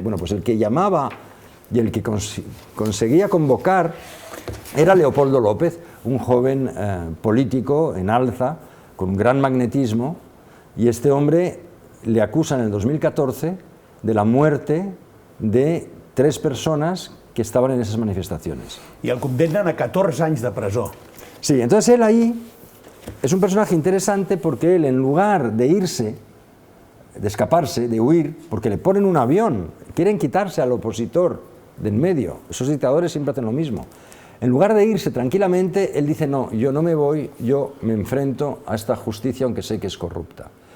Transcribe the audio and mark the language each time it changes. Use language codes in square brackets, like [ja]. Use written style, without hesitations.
[es] Bueno, pues el que llamaba y el que conseguía convocar era Leopoldo López, un joven político en alza, con un gran magnetismo, y este hombre le acusa en el 2014 de la muerte de 3 personas que estaban en esas manifestaciones. [ca] I el condemnen a 14 anys de presó. [es] Sí, entonces él ahí es un personaje interesante porque él, en lugar de irse, de escaparse, de huir, porque le ponen un avión, quieren quitarse al opositor de en medio, esos dictadores siempre hacen lo mismo. En lugar de irse tranquilamente, él dice, no, yo no me voy, yo me enfrento a esta justicia aunque sé que es corrupta.